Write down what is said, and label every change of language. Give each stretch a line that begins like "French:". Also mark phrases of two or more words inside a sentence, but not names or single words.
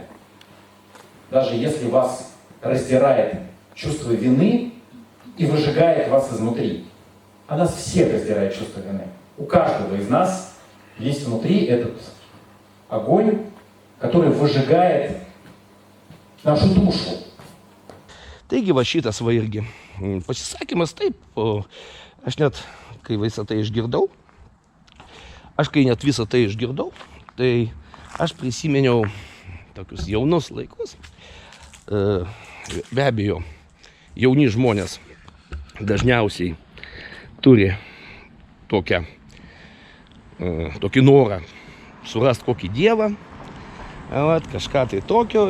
Russian: Даже если вас раздирает чувство вины и выжигает вас изнутри. А нас всех раздирает чувство вины. У каждого из нас есть внутри этот огонь, который выжигает нашу душу.
Lithuanian: Taigi va šitas va irgi pasisakymas taip, aš net kai visą tai išgirdau, tai aš prisiminiau tokius jaunus laikus. Be abejo, jauni žmonės dažniausiai turi tokį norą surasti kokį dievą, kažką tai tokio.